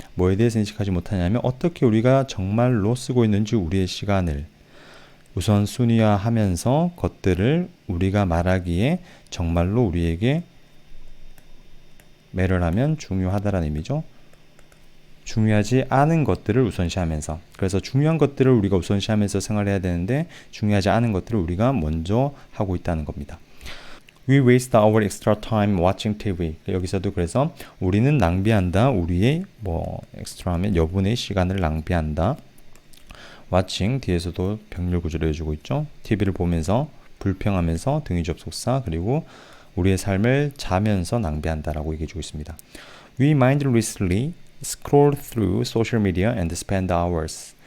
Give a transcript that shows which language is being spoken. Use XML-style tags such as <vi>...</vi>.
<ko>뭐에 대해서 인식하지 못하냐면 어떻게 우리가 정말로 쓰고 있는지 우리의 시간을 우선순위화하면서 것들을 우리가 말하기에 정말로 우리에게 매럴하면 중요하다라는 의미죠. 중요하지 않은 것들을 우선시하면서 그래서 중요한 것들을 우리가 우선시하면서 생활해야 되는데 중요하지 않은 것들을 우리가 먼저 하고 있다는 겁니다.</ko> <en>We waste our extra time watching TV.</en> <ko>여기서도 그래서 우리는 낭비한다. 우리의 extra 하면 여분의 시간을 낭비한다. watching 뒤에서도 병렬 구조를 해주고 있죠. TV를 보면서 불평하면서 등위 접속사 그리고 우리의 삶을 자면서 낭비한다라고 얘기해주고 있습니다.</ko> <en>We mindlessly scroll through social media and spend hours.</en>